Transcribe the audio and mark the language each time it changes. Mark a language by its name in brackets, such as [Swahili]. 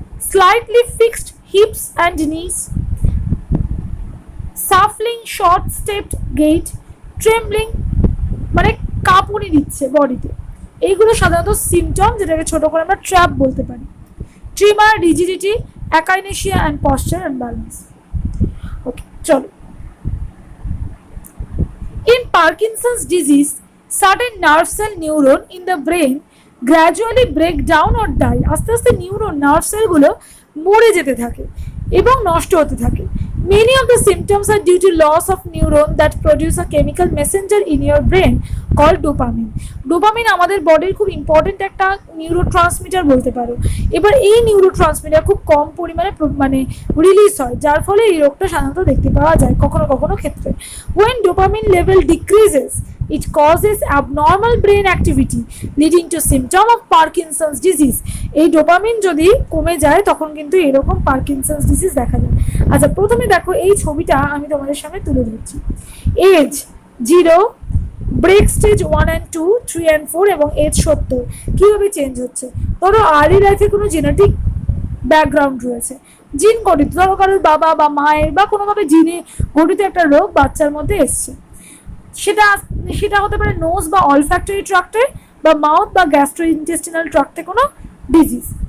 [English] slightly fixed hips and knees, shuffling, short stepped gait, trembling, [Bangla] মানে কাঁপুনি দিচ্ছে বডিতে, এইগুলো সাধারণত সিমটম, যেটাকে ছোট করে আমরা ট্র্যাপ বলতে পারি। [English] Tremor, rigidity, akinesia and posture and balance. [Bangla] ওকে, চলো। [English] In Parkinson's disease, certain nerve cell neuron in the brain gradually break down or die. [Bangla] আস্তে আস্তে নিউরন, নার্ভ সেলগুলো মরে যেতে থাকে এবং নষ্ট হতে থাকে। [English] Many of the symptoms are due to loss of neuron that produce a chemical messenger in your brain called dopamine. [Bangla] Dopamine আমাদের বডির খুব ইম্পর্টেন্ট একটা নিউরোট্রান্সমিটার বলতে পারো। এবার এই নিউরোট্রান্সমিটার খুব কম পরিমাণে মানে রিলিজ হয়, যার ফলে এই রোগটা সাধারণত দেখতে পাওয়া যায় কখনো কখনো ক্ষেত্রে। [English] When dopamine level decreases, it causes abnormal brain activity leading to symptom of Parkinson's disease. [Bangla] এই ডোপামিন যদি কমে যায় তখন কিন্তু এরকম পার্কিনসন্স ডিজিজ দেখা যায়। আচ্ছা, প্রথমে দেখো এই ছবিটা আমি তোমাদের সামনে তুলে ধরছি। Age 0, break stage 1 and 2, 3 and 4 এবং এজ 70 কীভাবে চেঞ্জ হচ্ছে। ধরো আর্লি লাইফে কোনো জেনেটিক ব্যাকগ্রাউন্ড রয়েছে, জিন গঠিত, ধরো কারোর বাবা বা মায়ের বা কোনোভাবে জিনে গঠিত একটা রোগ বাচ্চার মধ্যে এসছে, সেটা হতে পারে নোজ বা অলফ্যাক্টরি ট্রাক্টে বা মাউথ বা গ্যাস্ট্রোইন্টেস্টিনাল ট্রাক্টে কোনো ডিজিজ।